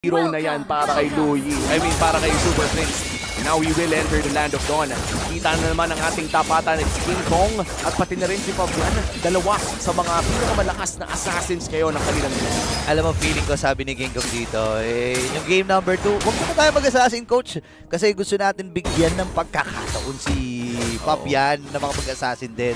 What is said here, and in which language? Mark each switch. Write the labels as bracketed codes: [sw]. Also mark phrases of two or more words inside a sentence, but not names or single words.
[tl] hero na yan para kay Louie. [en] I mean, [tl] para kay Super Prince. [en] Now we will enter the Land of Dawn. [tl] Kita na naman ang ating tapatan ni King Kong at pati na rin si Fabian. Dalawa sa mga pinakamalakas na assassins kayo ng kanilang nila. Alam mo, feeling ko, sabi ni King Kong dito, yung [en] game number 2, [tl] huwag na tayo mag-assassin, coach. Kasi gusto natin bigyan ng pagkakataon si Fabian na mga mag-assassin din.